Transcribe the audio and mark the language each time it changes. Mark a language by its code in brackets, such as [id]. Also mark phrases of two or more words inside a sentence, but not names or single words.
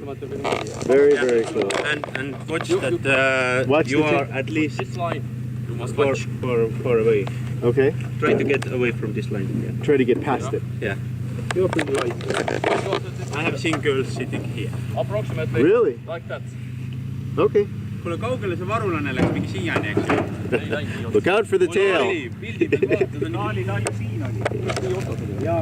[en] Very, very cool. And watch that you are at least this line. You must watch. far away. Okay. Try to get away from this line. Yeah. Try to get past it. Yeah. You're pretty light. I have seen girls sitting here. Approximately. Really? Like that. Okay. [et] Kuule, kaugele see varulane läks mingi siiani, eks ju? [en] Look out for the tail. [et] Pildi peal vaatad, oli laiu siin oli.